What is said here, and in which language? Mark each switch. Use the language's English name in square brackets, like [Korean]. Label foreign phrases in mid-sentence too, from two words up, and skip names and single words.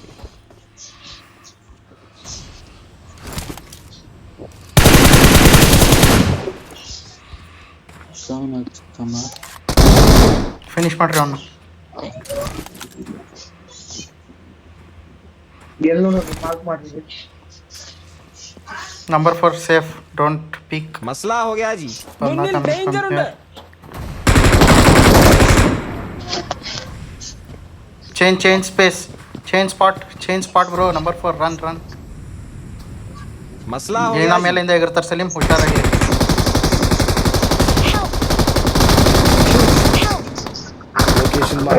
[Kannada] ಫಿನಿಶ್ ಮಾಡ್ರಿ ಅವನು. ಎಲ್ಲೋ ಮಾರ್ಕ್ ಮಾಡಿದ್ವಿ. [English] Number 4 safe, don't peek. [Hindi] मसला हो गया जी [Kannada] ಡೇಂಜರ್ ಉಂಟು. [English] Change space, change spot bro. Number 4 run. [Hindi] मसला हो [Kannada] ಏನ [Hindi] गया जी। [Kannada] ಮೇಲಿಂದ ಎಗರ್ತಾರೆ ಸಲೀಂ, ಹುಷಾರಾಗಿ. [English] Location marked.